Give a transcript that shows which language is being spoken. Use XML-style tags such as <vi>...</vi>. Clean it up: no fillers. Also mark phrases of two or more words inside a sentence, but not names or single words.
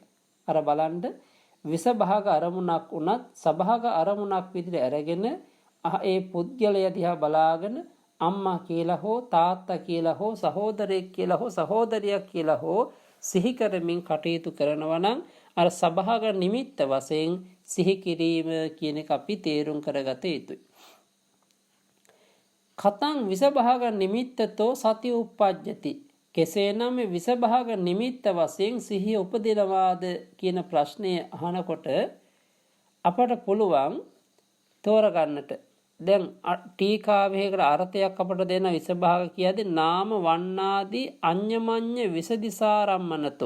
<si>අර බලන්න විසභාග අරමුණක් උනත් සභාග අරමුණක් විදිහට අරගෙන ඒ පුද්ගලයා දිහා බලාගෙන අම්මා කියලා හෝ තාත්තා කියලා හෝ සහෝදරයෙක් කියලා හෝ සහෝදරියක් කියලා හෝ සිහි කරමින් කටයුතු කරනවා නම් අර සභාග නිමිත්ත වශයෙන් සිහි කිරීම කියන එක අපි තේරුම් කරගත යුතුයි.</si> <pi>කතං විසභාග නිමිත්තතෝ සති උප්පජ්ජති.</pi> <si>කෙසේනම් මේ විසභාග නිමිත්ත වශයෙන් සිහිය උපදිනවාද කියන ප්‍රශ්නය අහනකොට අපට පුළුවන් තෝරගන්නට. දැන් ටීකාවේකට අර්ථයක් අපට දෙන විසභාග කියද්දී</si> <pi>නාම වන්නාදී අඤ්ඤමඤ්ඤ විසදිසාරම්මනතෝ.</pi>